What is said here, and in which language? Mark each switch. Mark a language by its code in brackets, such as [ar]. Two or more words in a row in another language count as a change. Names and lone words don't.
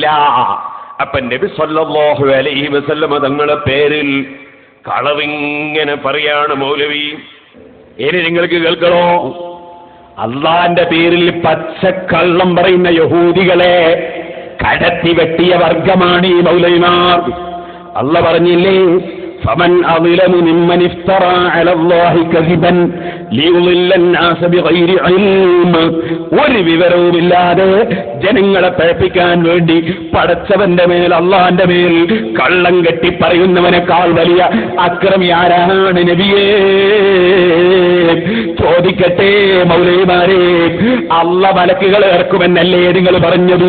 [ml] അപ്പൊ നബി [ar] صلى الله عليه وسلم [ml] തങ്ങളുടെ പേരിൽ കളവിങ്ങനെ പറയാണ് മൗലവി. ഇനി നിങ്ങൾക്ക് കേൾക്കണോ? അള്ളാന്റെ പേരിൽ പച്ചക്കള്ളം പറയുന്ന യഹൂദികളെ കടത്തി വെട്ടിയ വർഗമാണ് ഈ മൗലവിമാർ. അള്ളാഹ് പറഞ്ഞില്ലേ, [ar] فمن أظلم ممن افترى على الله كذبا ليضل الناس بغير علم. [ml] ഒരു വിവരവുമില്ലാതെ ജനങ്ങളെ പഴപ്പിക്കാൻ വേണ്ടി പടച്ചവന്റെ മേൽ അള്ളാന്റെ മേൽ കള്ളം കെട്ടി പറയുന്നവനേക്കാൾ വലിയ അക്രമി ആരാണ് നബിയേ? ചോദിക്കട്ടെ മൗലവിമാരെ, അള്ള മലക്കുകൾ ഇറക്കുമെന്നല്ലേ നിങ്ങൾ പറഞ്ഞത്?